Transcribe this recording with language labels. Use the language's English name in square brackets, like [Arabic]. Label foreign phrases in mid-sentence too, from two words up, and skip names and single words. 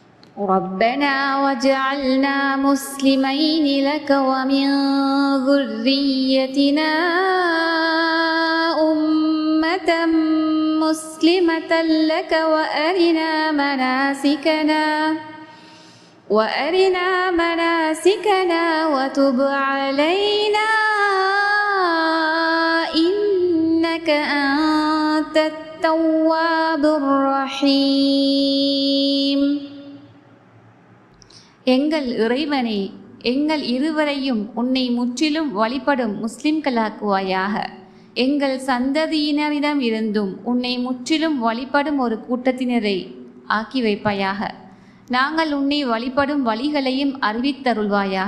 [Arabic] ربنا واجعلنا مسلمين لك ومن ذريتنا أمة مسلمة لك وأرنا مناسكنا وتب علينا إنك أنت التواب الرحيم. [Tamil] எங்கள் இறைவனே, எங்கள் இருவரையும் உன்னை முற்றிலும் வழிபடும் முஸ்லிம்களாக்குவாயாக. எங்கள் சந்ததியினரிடம் இருந்தும் உன்னை முற்றிலும் வழிபடும் ஒரு கூட்டத்தினரை ஆக்கி வைப்பாயாக. நாங்கள் உன்னை வழிபடும் வழிகளையும் அறிவித்தருள்வாயாக.